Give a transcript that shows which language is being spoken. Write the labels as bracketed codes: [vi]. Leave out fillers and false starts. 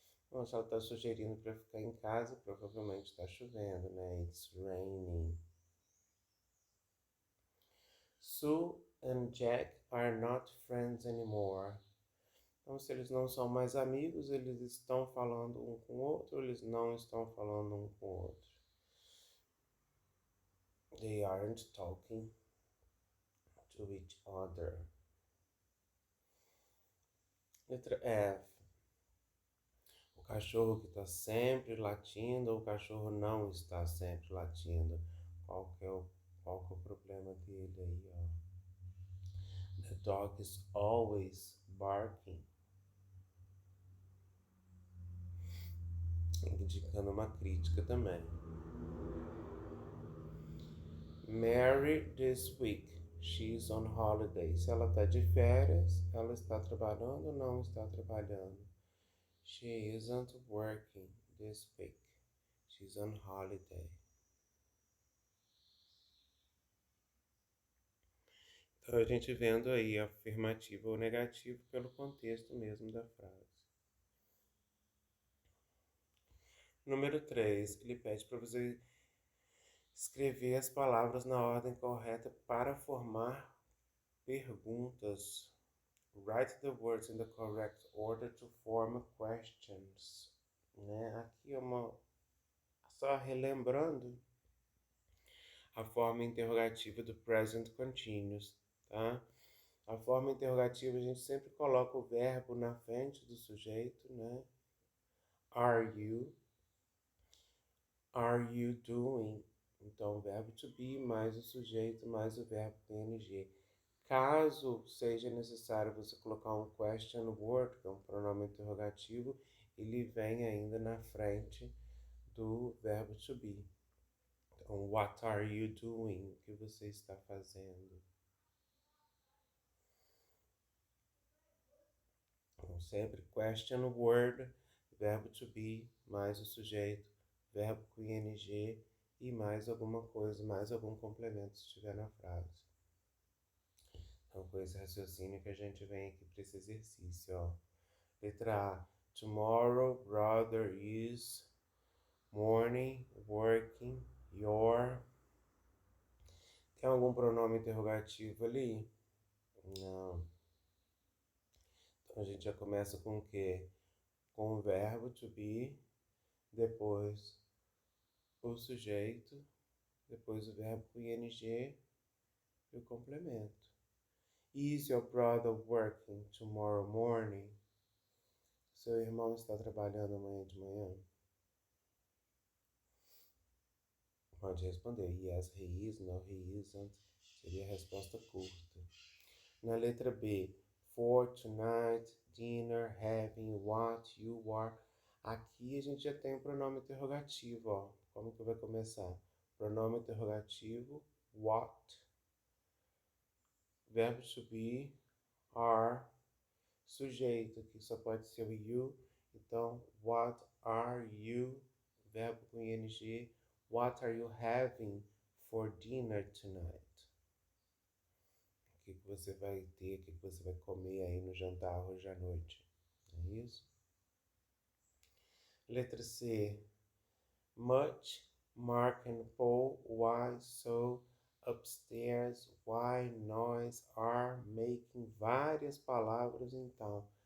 [pt] Bom, se ela está sugerindo para ficar em casa, provavelmente está chovendo, né? [en] It's raining. Sue and Jack are not friends anymore. [pt] Então, se eles não são mais amigos, eles estão falando um com o outro, ou eles não estão falando um com o outro. [en] They aren't talking to each other. [pt] Letra F. O cachorro que está sempre latindo, ou o cachorro não está sempre latindo. Qual que é o problema dele aí, ó? [en] The dog is always barking. [pt] Indicando uma crítica também. [en] Mary this week. She's on holiday. [pt] Se ela está de férias, ela está trabalhando ou não está trabalhando? [en] She isn't working this week. She's on holiday. [pt] Então a gente vendo aí afirmativo ou negativo pelo contexto mesmo da frase. Número 3, ele pede para você escrever as palavras na ordem correta para formar perguntas. [en] Write the words in the correct order to form questions. [pt] Né? Aqui é só relembrando a forma interrogativa do present continuous, tá? A forma interrogativa a gente sempre coloca o verbo na frente do sujeito, né? [en] Are you? Are you doing? [pt] Então, o verbo to be mais o sujeito mais o verbo ing. Caso seja necessário você colocar um question word, que é um pronome interrogativo, ele vem ainda na frente do verbo to be. [en] Então, what are you doing? [pt] O que você está fazendo? Então, sempre question word, verbo to be, mais o sujeito, verbo com ing e mais alguma coisa, mais algum complemento se estiver na frase. Então, com esse raciocínio que a gente vem aqui para esse exercício, ó. Letra A. [en] Tomorrow, brother is morning, working, your. [pt] Tem algum pronome interrogativo ali? Não. Então, a gente já começa com o quê? Com o verbo to be, depois o sujeito, depois o verbo com ing e o complemento. [en] Is your brother working tomorrow morning? [pt] Seu irmão está trabalhando amanhã de manhã? pode responder [en] yes, he is, no, he isn't. [pt] Seria a resposta curta. Na letra B, [en] for, tonight, dinner, having, what, you are. [pt] Aqui a gente já tem o pronome interrogativo, ó. Como que vai começar? Pronome interrogativo, what, verbo to be, are, sujeito, que só pode ser o you. [en] Então, what are you, [pt] verbo com ing, [en] what are you having for dinner tonight? [pt] O que você vai ter, o que você vai comer aí no jantar hoje à noite? É isso? Letra C. [en] Much, Mark and Paul, why so, upstairs, why, nós, are, making, [pt] várias palavras então.